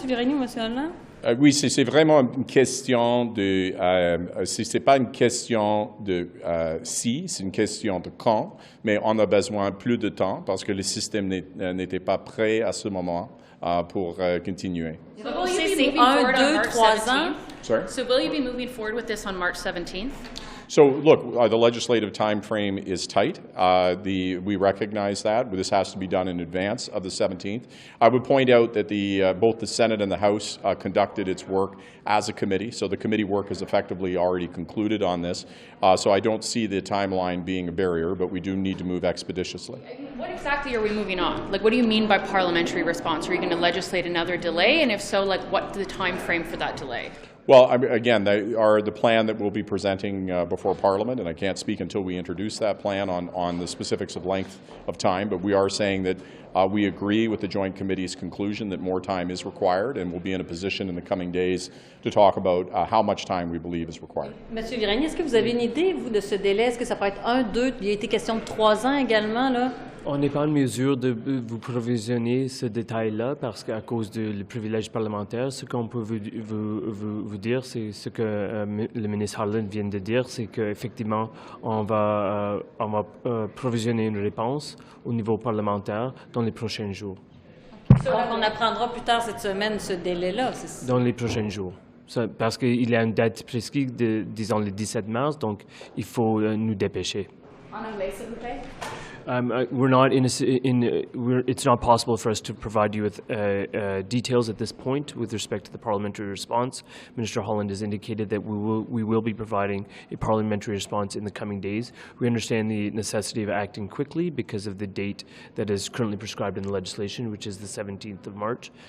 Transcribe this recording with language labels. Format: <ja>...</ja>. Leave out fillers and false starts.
<fr>Virani ou M. Holland? Oui, c'est vraiment une question de... c'est pas une question de si, c'est une question de quand, mais on a besoin plus de temps parce que le système n'était pas prêt à ce moment pour continuer.</fr> <en>So will you be moving forward on March 17th? Sorry? So will you be moving forward with this on March 17th? So, look, the legislative time frame is tight. We recognize that. This has to be done in advance of the 17th. I would point out that both the Senate and the House conducted its work as a committee, so the committee work has effectively already concluded on this. So I don't see the timeline being a barrier, but we do need to move expeditiously. What exactly are we moving on? Like, what do you mean by parliamentary response? Are you going to legislate another delay? And if so, like, what's the time frame for that delay? Well, again, they are the plan that we'll be presenting before Parliament, and I can't speak until we introduce that plan on the specifics of length of time, but we are saying that we agree with the Joint Committee's conclusion that more time is required, and we'll be in a position in the coming days to talk about how much time we believe is required.</en> <fr>Monsieur Virani, est-ce que vous avez une idée, vous, de ce délai? Est-ce que ça peut être 1, 2, il y a été question de 3 ans également, là? On n'est pas en mesure de vous provisionner ce détail-là parce qu'à cause du privilège parlementaire, ce qu'on peut vous dire, c'est ce que le ministre Holland vient de dire, c'est qu'effectivement, on va provisionner une réponse au niveau parlementaire dans les prochains jours. Donc, on apprendra plus tard cette semaine ce délai-là, c'est ça? Dans les prochains jours. Parce qu'il y a une date prescrite, disons le 17 mars, donc il faut nous dépêcher. En anglais, s'il vous plaît.</fr> <en>It's not possible for us to provide you with details at this point with respect to the parliamentary response. Minister Holland has indicated that we will be providing a parliamentary response in the coming days. We understand the necessity of acting quickly because of the date that is currently prescribed in the legislation, which is the 17th of March.</en>